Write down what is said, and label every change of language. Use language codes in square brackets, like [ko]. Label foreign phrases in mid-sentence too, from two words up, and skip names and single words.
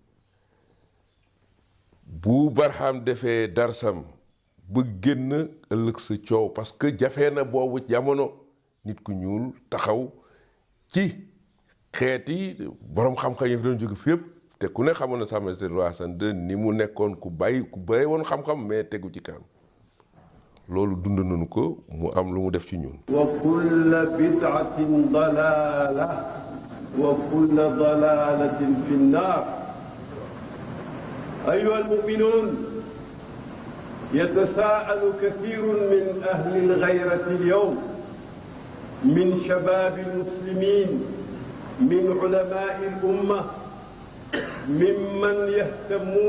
[wo] bu Barham defee darsam ba génn ëllëg sa coow [fr] parce que [wo] jafee na boobu jamono nit ku ñuul taxaw ci xeeti borom xam-xam yi fi doon jóge fépp te ku ne xamoon na Sa Majesté roi Hassan II ni mu nekkoon ku bàyyi woon xam-xam mais tegu ci kanam loolu dund nañu ko mu am lu mu def ci ñun. [ar] وكل بدعة ضلالة وكل ضلالة في النار. أيها المؤمنون يتساءل كثير من أهل الغيرة اليوم من شباب المسلمين من علماء الأمة ممن يهتمون